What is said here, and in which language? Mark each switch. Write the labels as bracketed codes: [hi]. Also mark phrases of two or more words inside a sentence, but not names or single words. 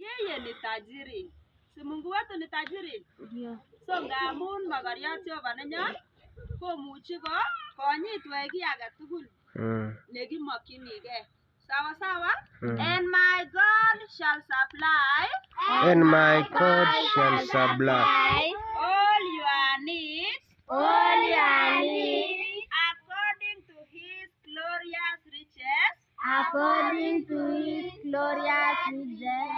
[sw] yeye ni tajiri. Si Mungu wetu ni tajiri? Ndio. [kln] So ngamun magariot Jehova nenyon komuchi konyitwech kiy age tugul nekimokyinigei. [sw] Sawa sawa? [en] And my God shall supply. And my God shall supply All your needs. According to His glorious riches. According to His glorious riches